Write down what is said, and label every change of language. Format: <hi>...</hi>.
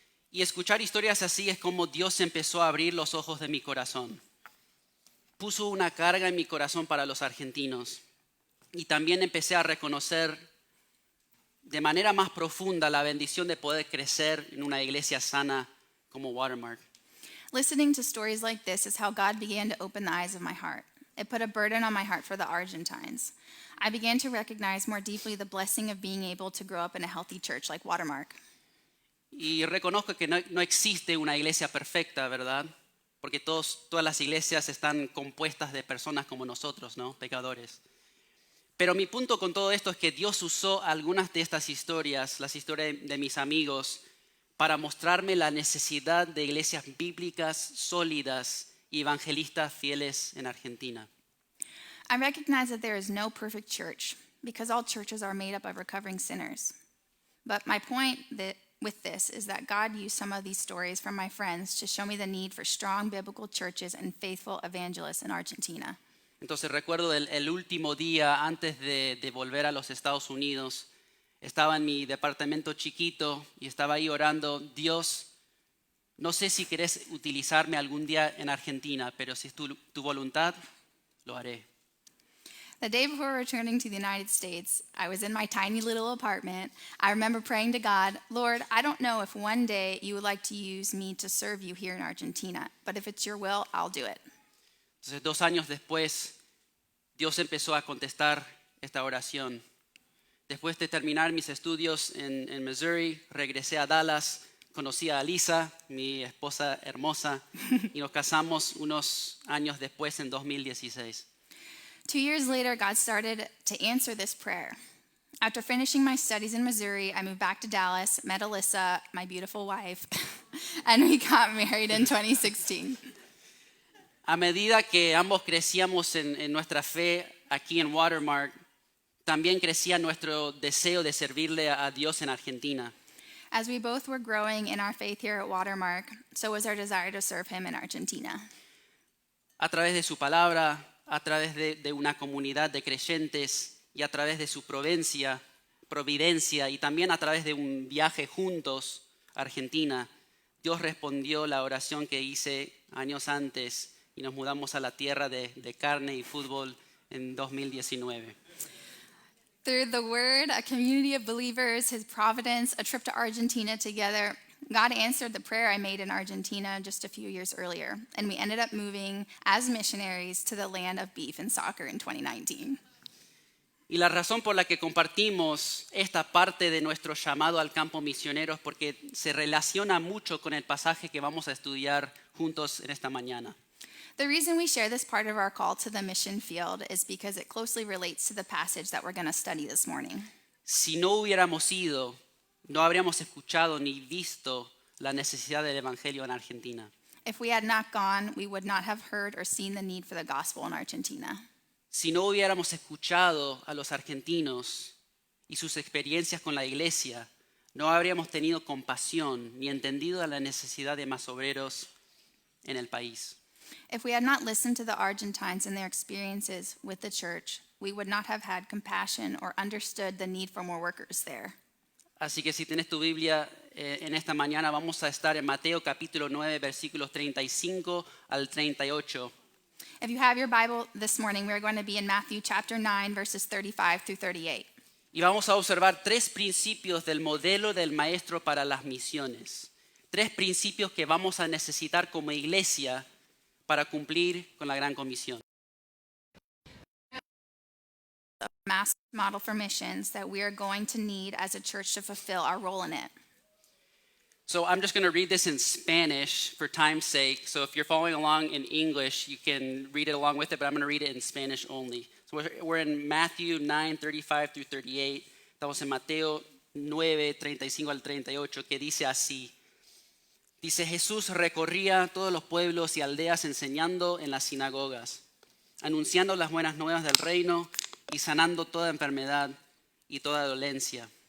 <es>Y escuchar historias así es como Dios empezó a abrir los ojos de mi corazón. Puso una carga en mi corazón para los argentinos. Y también empecé a reconocer de manera más profunda la bendición de poder crecer en una iglesia sana como Watermark.</es> <en>Listening to stories like this is how God began to open the eyes of my heart. It put a burden on my heart for the Argentines. I began to recognize more deeply the blessing of being able to grow up in a healthy church like Watermark.</en> <es>Y reconozco que no existe una iglesia perfecta, ¿verdad? Porque todas las iglesias están compuestas de personas como nosotros, ¿no? Pecadores. Pero mi punto con todo esto es que Dios usó algunas de estas historias, las historias de mis amigos, para mostrarme la necesidad de iglesias bíblicas sólidas y evangelistas fieles en Argentina.</es> <en>I recognize that there is no perfect church because all churches are made up of recovering sinners. But my point with this is that God used some of these stories from my friends to show me the need for strong biblical churches and faithful evangelists in Argentina.</en> <es>Entonces recuerdo el último día antes de volver a los Estados Unidos. Estaba en mi departamento chiquito y estaba ahí orando, Dios, no sé si querés utilizarme algún día en Argentina, pero si es tu voluntad, lo haré.</es> <en>The day before returning to the United States, I was in my tiny little apartment. I remember praying to God, Lord, I don't know if one day you would like to use me to serve you here in Argentina, but if it's your will, I'll do it.</en> <es>Entonces 2 años después, Dios empezó a contestar esta oración. Después de terminar mis estudios en Missouri, regresé a Dallas, conocí a Lisa, mi esposa hermosa, y nos casamos unos años después, en 2016.</es> <en>2 years later, God started to answer this prayer. After finishing my studies in Missouri, I moved back to Dallas, met Alyssa, my beautiful wife, and we got married in 2016.</en> <es>A medida que ambos crecíamos en nuestra fe aquí en Watermark, también crecía nuestro deseo de servirle a Dios en Argentina.</es> <en>As we both were growing in our faith here at Watermark, so was our desire to serve him in Argentina.</en> <es>A través de su palabra, a través de una comunidad de creyentes y a través de su providencia y también a través de un viaje juntos a Argentina, Dios respondió la oración que hice años antes y nos mudamos a la tierra de carne y fútbol en 2019.</es> <en>Through the word, a community of believers, his providence, a trip to Argentina together, God answered the prayer I made in Argentina just a few years earlier, and we ended up moving as missionaries to the land of beef and soccer in 2019.</en> <es>Y la razón por la que compartimos esta parte de nuestro llamado al campo misionero es porque se relaciona mucho con el pasaje que vamos a estudiar juntos en esta mañana.</es> <en>The reason we share this part of our call to the mission field is because it closely relates to the passage that we're going to study this morning.</en> <es>Si no hubiéramos ido, no habríamos escuchado ni visto la necesidad del evangelio en Argentina.</es> <en>If we had not gone, we would not have heard or seen the need for the gospel in Argentina.</en> <es>Si no hubiéramos escuchado a los argentinos y sus experiencias con la iglesia, no habríamos tenido compasión ni entendido la necesidad de más obreros en el país.</es> <en>If we had not listened to the Argentines and their experiences with the church, we would not have had compassion or understood the need for more workers there.</en> <es>Así que si tienes tu Biblia en esta mañana, vamos a estar en Mateo capítulo 9, versículos 35 al 38.</es> <en>If you have your Bible this morning, we're going to be in Matthew chapter 9, verses 35 through 38.</en> <es>Y vamos a observar tres principios del modelo del maestro para las misiones. Tres principios que vamos a necesitar como iglesia para cumplir con la gran comisión.</es> <en>Mass model for missions that we are going to need as a church to fulfill our role in it. So I'm just going to read this in Spanish for time's sake. So if you're following along in English, you can read it along with it, but I'm going to read it in Spanish only. So we're in Matthew 9, 35 through 38.</en> <es>Estamos en Mateo 9, 35 al 38, que dice así. Dice, Jesús recorría todos los pueblos y aldeas enseñando en las sinagogas, anunciando las buenas nuevas del reino y sanando toda enfermedad y toda dolencia.</es>